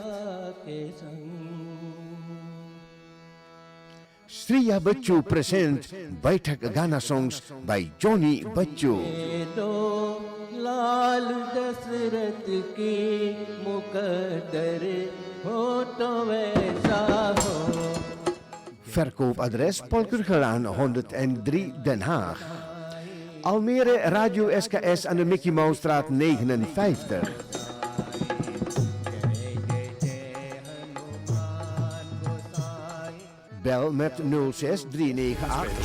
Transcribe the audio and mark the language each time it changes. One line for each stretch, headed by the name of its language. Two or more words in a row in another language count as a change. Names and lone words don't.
English: Sriya Bacchu present Baitha Gana songs by Johnny Bacchu.
Hindi: लाल दशरथ की मुकद्दर हो तो वैसा हो
Dutch: Verkoopadres Paul Kurgelaan 103 Den Haag. Almere Radio SKS aan de Mickey Mouse-straat 59. Bel met 06 398.